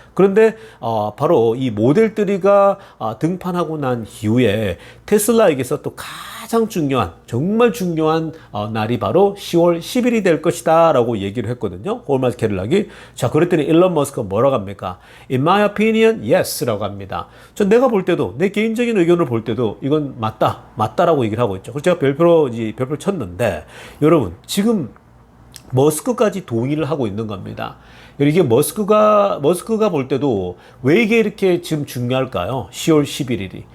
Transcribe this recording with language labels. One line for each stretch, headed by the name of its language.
Korean: 그런데 바로 이 모델 3가 등판하고 난 이후에 테슬라에게서 또 가장 중요한, 정말 중요한 날이 바로 10월 10일이 될 것이다 라고 얘기를 했거든요, 호마스 캐딜락이. 자, 그랬더니 일론 머스크가 뭐라고 합니까?
English: In my opinion, yes
Korean: 라고 합니다. 내가 볼 때도, 내 개인적인 의견을 볼 때도 이건 맞다라고 얘기를 하고 있죠. 그래서 제가 별표를 쳤는데, 여러분, 지금 머스크까지 동의를 하고 있는 겁니다. 이게 머스크가 볼 때도 왜 이게 이렇게 지금 중요할까요? 10월 11일이.